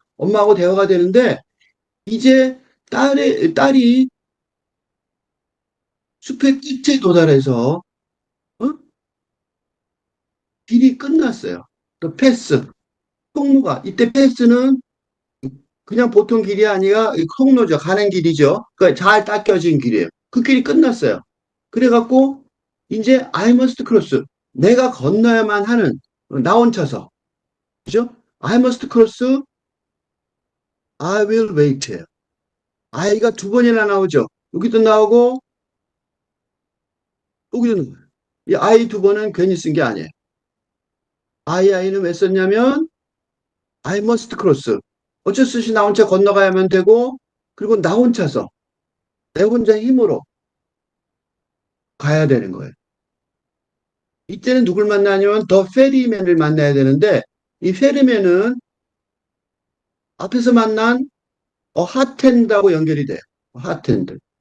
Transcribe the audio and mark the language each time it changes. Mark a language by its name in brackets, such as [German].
[Korean] 엄마하고 대화가 되는데 이제 딸이 숲의 끝에 도달해서 어? 길이 끝났어요. 또 패스, 통로가 이때 패스는 그냥 보통 길이 아니라 통로죠. 가는 길이죠. 그잘 닦여진 길이에요. 그 길이 끝났어요. 그래갖고 이제 [English] I must cross. [Korean] 내가 건너야만 하는 나 혼자서 그죠? [English] I must cross. I will wait. [Korean] I가 두 번이나 나오죠. 여기도 나오고 여기도 나와요. 이 I 두 번은 괜히 쓴 게 아니에요. I는 왜 썼냐면 [English] I must cross. [Korean] 어쩔 수 없이 나 혼자 건너가야만 되고 그리고 나 혼자서 내 혼자 힘으로 가야 되는 거예요. 이때는 누굴 만나냐면 더 페리맨을 만나야 되는데 이 페리맨은 앞에서 만난 핫핸드하고 연결이 돼요. 핫핸드.